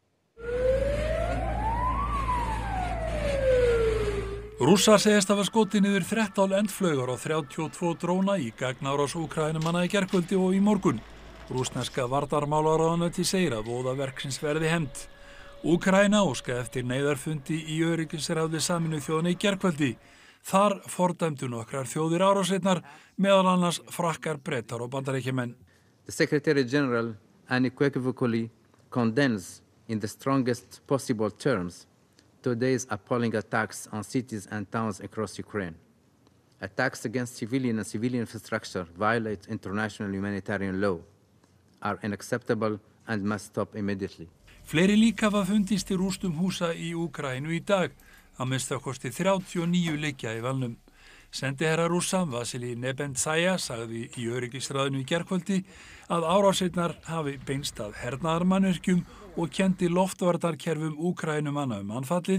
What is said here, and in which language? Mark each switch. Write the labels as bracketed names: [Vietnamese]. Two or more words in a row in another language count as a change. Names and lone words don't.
[Icelandic] Rússar segjast hafa skotið niður 13 eldflaugar og 32 dróna í gagnárás Úkraínumanna í gærkvöldi og í morgun. Rússneska varnarmálaráðuneytið segir að voðaverksins verði hefnt. Úkraína óskaði eftir neyðarfundi í öryggisráði Sameinuðu þjóðanna í gærkvöldi. Þar fordæmdu nokkrar þjóðir árásirnar, meðal annars Frakkar, Bretar og Bandaríkjamenn. [English] The Secretary General unequivocally condemns in the strongest possible terms today's appalling attacks on cities and towns across Ukraine. Attacks against civilian and civilian infrastructure violate international humanitarian law, are unacceptable and must stop immediately. [Icelandic] Fleiri lík hafa fundist í rústum húsa í Úkraínu í dag, að minnsta kosti 39 liggja í valnum. Sendiherra Rússa, Vasili Nebenzaya, sagði í öryggisráðinu í gærkvöldi að árásirnar hafi beinst að hernaðarmannvirkjum og kenndi loftvarnarkerfum Úkraínumanna anfallið.